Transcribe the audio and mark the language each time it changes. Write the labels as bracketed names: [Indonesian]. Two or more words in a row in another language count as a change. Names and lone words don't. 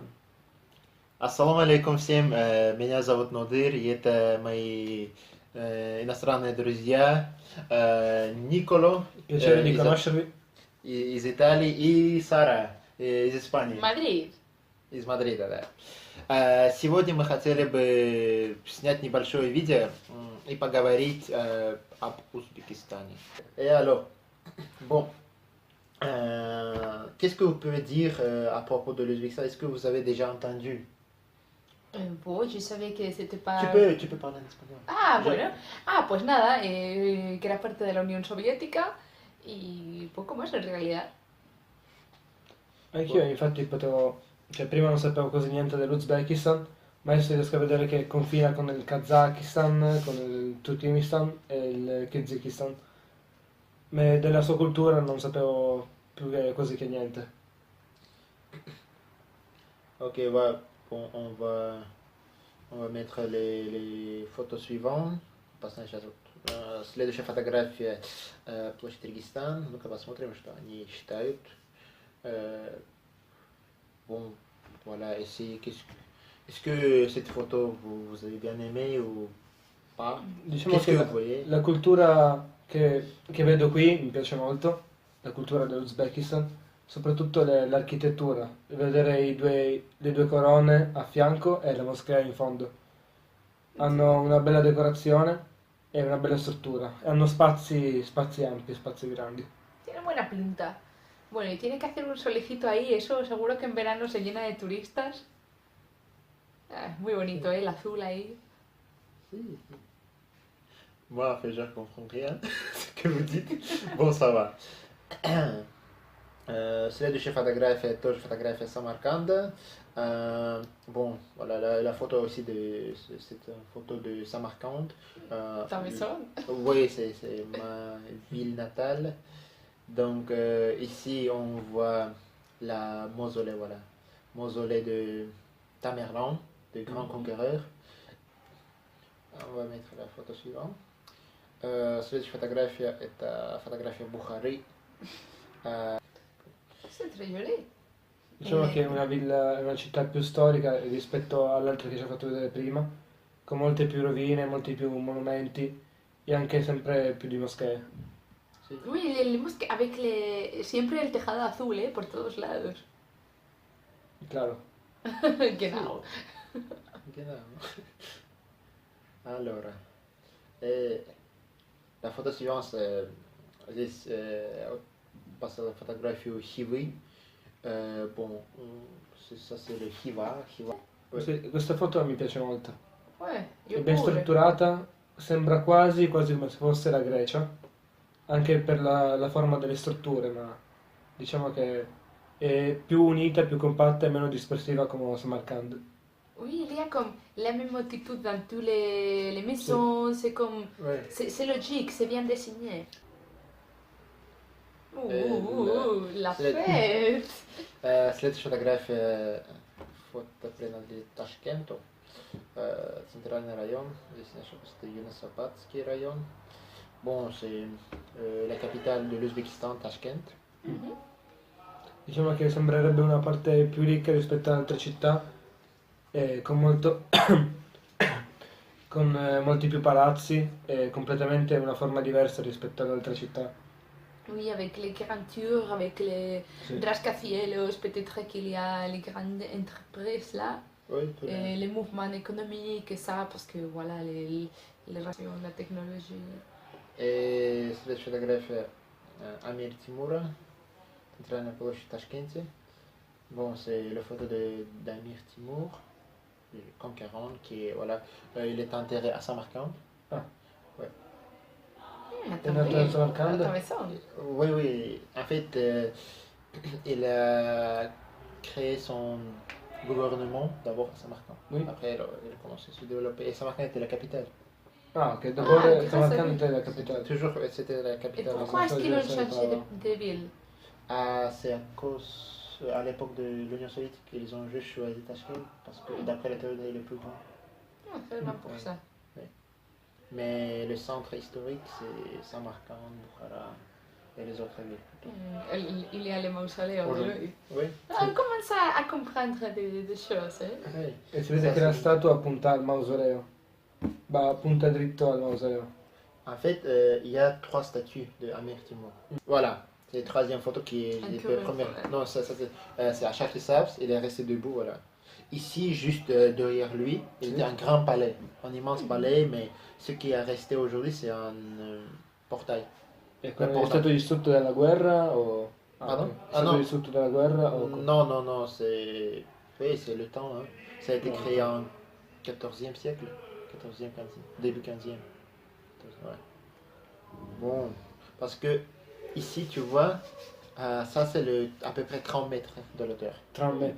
[Arabic] السلام عليكم [Russian] всем, меня зовут Нодыр, и это мои иностранные друзья Николо [Italian] Piacere di [Russian] из, [Italian] conoscervi. [Russian] из Италии и Сара из Испании, Мадрид. из Мадрида, да. Сегодня мы хотели бы снять небольшое видео и поговорить об Узбекистане. [French] Alors, bon, qu'est-ce que vous pouvez dire à propos de l'Ouzbékistan? Est-ce que vous avez déjà entendu? Bon, je savais que c'était pas... Tu peux parler en espagnol. Ah, Je- [Spanish] bueno. Ah, pues nada, que era parte de la Unión Soviética y poco más en realidad. [Italian] Anch'io infatti potevo, cioè prima non sapevo quasi niente dell'Uzbekistan, ma adesso riesco a vedere che confina con il Kazakistan, con il Turkmenistan e il Kyrgyzstan. Ma della sua cultura non sapevo più che, quasi che niente. [French] Ok, bon, on va mettre les photos suivantes. [Russian] Следующая фотография площадь Регистан. Ну-ка посмотрим, что они считают. [French] Bon, voilà, ici, est-ce que cette photo vous avez bien aimé ou pas? [Italian] Diciamo [French] Qu'est-ce [Italian] che [French] que vous voyez? [Italian] la cultura che vedo qui mi piace molto, la cultura dell'Uzbekistan, soprattutto l'architettura, vedere le due corone a fianco e la moschea in fondo. Hanno una bella decorazione e una bella struttura, e hanno spazi ampi, spazi grandi. [Spanish] Tiene buena pinta. Bueno, y tiene que hacer un solecito ahí, eso seguro que en verano se llena de turistas. Muy bonito, ¿eh? El azul ahí. [French] Moi, en fait, je ne comprends rien ce que vous dites. Bon, ça va. [Russian] Следующая фотография тоже фотография Самарканда. [French] Bon, voilà, la photo aussi c'est une photo de Samarcande. Ta maison. Oui, c'est ma ville natale. Donc ici on voit la mausolée, voilà, mausolée de Tamerlan, le grand conquéreur. On va mettre la photo suivante. [Russian] Следующая фотография это фотография Бухары. [French] C'est très joli. [Italian] Diciamo che è una villa, è una città più storica rispetto all'altra che ci ho fatto vedere prima, con molte più rovine, molti più monumenti e anche sempre più di moschee. [Spanish] Sí. Uy, avec siempre el tejado azul, ¿eh? Por todos lados. Claro. [German] Genau. Genau. [Italian] Allora, [French] la photo suivante, здесь on passe à la photographie au Hivi. Bon, ça c'est le Hiva. Ouais. [Italian] Sì, questa foto mi piace molto. Uè, È io ben pure. strutturata, sembra quasi come se fosse la Grecia, anche per la forma delle strutture, ma diciamo che è più unita, più compatta e meno dispersiva come Samarkand. [French] Oui, il y a comme la même attitude dans tous les maisons, c'est comme... Ouais. C'est logique, c'est bien dessiné. La c'est- fête. [Russian] Следующая фотография фото принадлежит Ташкенту. Центральный район, здесь не ошибаюсь, это Юнусабадский район. [French] Bon, c'est la capitale de l'Ouzbékistan, Tashkent. [Italian] Diciamo che sembrerebbe una parte più ricca rispetto ad altre città, con con molti più palazzi e completamente una forma diversa rispetto ad altre città. [French] Oui, avec les grandes tours, avec les [Italian] Sì. [French] rascacielos, peut-être qu'il y a les grandes entreprises là, Oui, et les mouvements économiques et ça, parce que voilà, les relations, la technologie. [Russian] Et следующая фотография Амир Тимура, центральная площадь в Ташкенте. [French] Bon, c'est la photo d'Amir Timur, le conquérant, qui est, voilà, il est enterré à Samarcande. [Italian] È nato a Samarkand? [French] La maison. Oui, oui, en fait, il a créé son gouvernement d'abord à Samarcande. Oui. Après, il a commencé à se développer. Et Samarcande était la capitale. [Italian] Ah, ok, dopo [French] grâce à [Italian] Samarkand [French] lui. [Italian] è la capitale. [French] Toujours, c'était la Et capitale. pourquoi est-ce qu'ils ont changé de ville? C'est à cause, à l'époque de l'Union soviétique, ils ont juste choisi Tashkent parce que d'après la théorie, il est le plus grand. Ah, seulement pour ça. Mais le centre historique, c'est Samarkand, Bukhara. et les autres villes. Il y a le [Italian] mausoleo di [French] Aujourd'hui. lui. Oui. On commence à comprendre des choses. Oui. [Italian] E si vede [French] Ça, [Italian] che la [French] c'est- [Italian] statua punta al mausoleo. Punta dritto al mausoleo. [French] En fait, il y a 3 statues de Amir Timur. Voilà, c'est la troisième photo qui est Un la peu première. ouais. Non, c'est à Chafrisabs, il est resté debout, voilà. Ici, juste derrière lui, il était un grand palais, un immense palais, mais ce qui est resté aujourd'hui, c'est un portail. [Italian] E La quello è porta. stato distrutto dalla guerra o... [French] Pardon? [Italian] ok. È [French] Ah, [Italian] stato [French] no. [Italian] distrutto dalla guerra o... [French] Non, non, non, c'est oui, c'est le temps. Hein. Ça a été Ouais. créé en 14e siècle, 14e, 15e, début 15e. Ouais. Bon, parce que ici, tu vois, ça c'est à peu près 30 mètres de hauteur. [Italian] 30 metri.